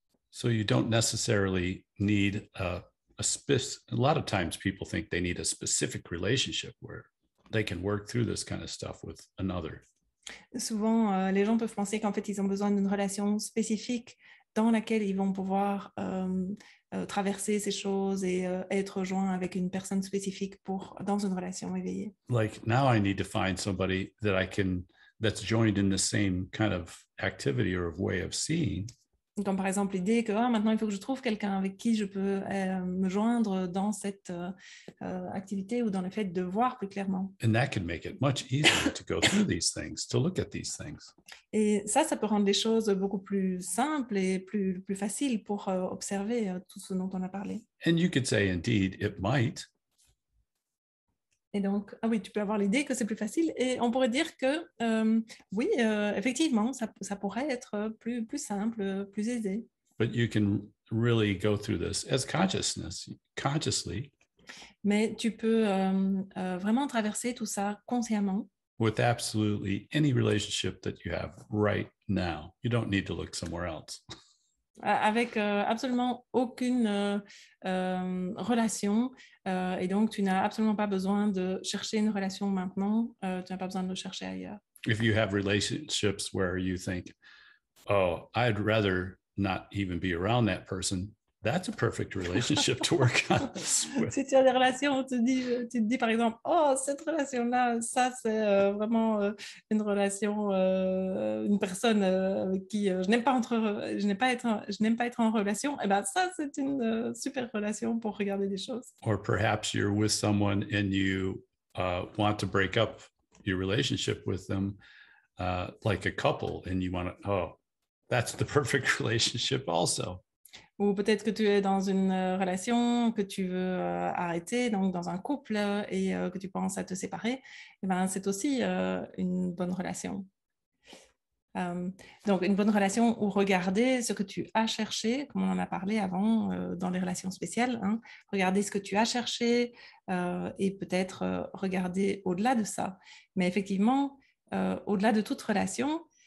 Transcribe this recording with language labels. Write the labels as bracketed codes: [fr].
[en] So you don't necessarily need a lot of times people think they need a specific relationship where they can work through this kind of stuff with another. [fr] Souvent, les gens peuvent penser qu'en fait, ils ont besoin d'une relation spécifique dans laquelle ils vont pouvoir traverser ces choses et être joints avec une personne spécifique dans une relation éveillée. [en] Like now I need to find somebody that's joined in the same kind of activity or of way of seeing. [fr] Comme par exemple l'idée que maintenant il faut que je trouve quelqu'un avec qui je peux me joindre dans cette activité ou dans le fait de voir plus clairement. [en] And that can make it much easier to go through these things, to look at these things. [fr] Et ça peut rendre les choses beaucoup plus simples et plus faciles pour observer tout ce dont on a parlé. [en] And you could say, indeed, it might. [fr] Et donc, ah oui, tu peux avoir l'idée que c'est plus facile. Et on pourrait dire que oui, effectivement, ça pourrait être plus simple, plus aisé. [en] But you can really go through this as consciously. [fr] Mais tu peux vraiment traverser tout ça consciemment. [en] With absolutely any relationship that you have right now. You don't need to look somewhere else. [fr] Avec absolument aucune relation. Et donc, tu n'as absolument pas besoin de chercher une relation maintenant. Tu n'as pas besoin de le chercher ailleurs. [en] If you have relationships where you think, oh, I'd rather not even be around that person, that's a perfect relationship to work on this with. [fr] Si tu as des relations où tu te dis par exemple, oh, cette relation-là, ça c'est vraiment une relation, une personne avec qui je n'aime pas être en relation, et ben ça c'est une super relation pour regarder des choses. [en] Or perhaps you're with someone and you want to break up your relationship with them like a couple, and you want to, oh, that's the perfect relationship also. [fr] Ou peut-être que tu es dans une relation que tu veux arrêter, donc dans un couple, et que tu penses à te séparer, eh ben, c'est aussi une bonne relation. Donc, une bonne relation où regarder ce que tu as cherché, comme on en a parlé avant dans les relations spéciales, hein, regarder ce que tu as cherché et peut-être regarder au-delà de ça. Mais effectivement, au-delà de toute relation,